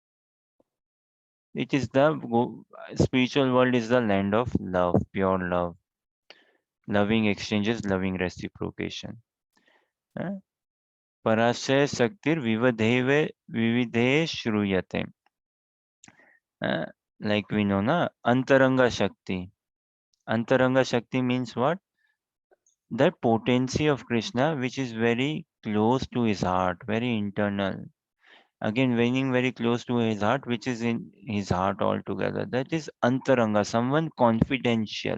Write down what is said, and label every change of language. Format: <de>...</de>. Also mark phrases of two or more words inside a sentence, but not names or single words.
<en>It is the spiritual world is the land of love, pure love, loving exchanges, loving reciprocation.</en> <sa>Uh, Parasya Saktir Vividhe Shruyate.</sa> <en>Uh, like we know, na</en> <sa>Antaranga Shakti. Antaranga Shakti</sa> <en>means what? That potency of Krishna which is very close to his heart, very internal. Again, meaning very close to his heart, which is in his heart altogether. That is Antaranga, someone confidential.</en>